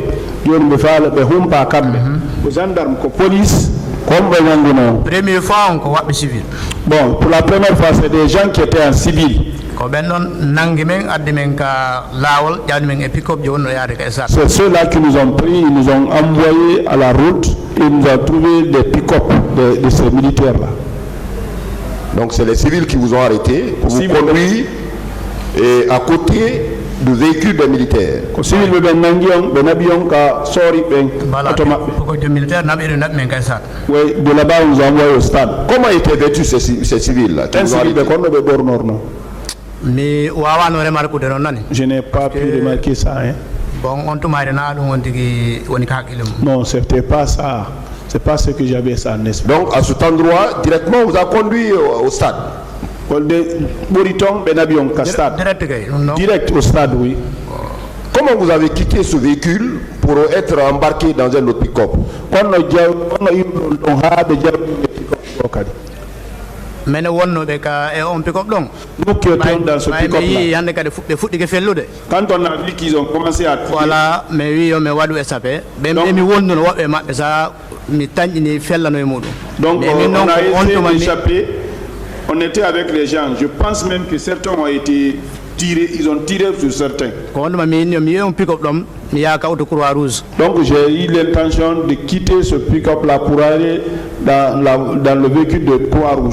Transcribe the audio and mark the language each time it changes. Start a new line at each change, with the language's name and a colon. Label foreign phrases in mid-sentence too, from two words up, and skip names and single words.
French: Les gendarmes, la police, comme première fois
Fula: on ko waɓɓe civil.
French: Bon, pour la première fois, c'est des gens qui étaient en civil.
Fula: Ko ɓen ɗon nangi men addi men ka laawol ƴawdi men e pick-up joni no yaade ka e sat.
French: C'est ceux-là qui nous ont pris, ils nous ont envoyés à la route et ils nous ont trouvé des pick-up de ces militaires-là. Donc c'est les civils qui vous ont arrêté pour vous conduire et à côté du véhicule des militaires.
Fula: Civil ben nangion ben abion ka sori ben automatique. Ko de militaire naɓe naɓe men ka e sat.
French: Oui, de là-bas on nous a envoyé au stade. Comment étaient vêtus ces civils-là?
Fula: Mi wawano remarquude noon nani.
French: Je n'ai pas pu remarquer ça. Hein.
Fula: Bon, on tumade na ɗum won tigi woni ka haqqille mum.
French: Non, c'était pas ça. C'est pas ce que j'avais ça en esprit. Donc à cet endroit, directement, vous a conduit au stade. Direct au stade, oui. Comment vous avez quitté ce véhicule pour être embarqué dans un autre pick-up?
Fula: Mais wonnoɓe ka e on pick-up ɗon.
French: Nous qui étions dans ce pick-up-là.
Fula: Hande kadi ɓe fuɗɗike fellude.
French: Quand on a vu qu'ils ont commencé à tirer.
Fula: Voilà, mais wi yo mi waɗu échappé. Ɓe mi wonduno woɓɓe maɓɓe sa mi tañƴini fellano e muɗum.
French: Donc on a essayé d'échapper. On était avec les gens. Je pense même que certains ont été tirés. Ils ont tiré sur certains. Donc j'ai eu l'intention de quitter ce pick-up-là pour aller dans le véhicule de Croix-Rouge.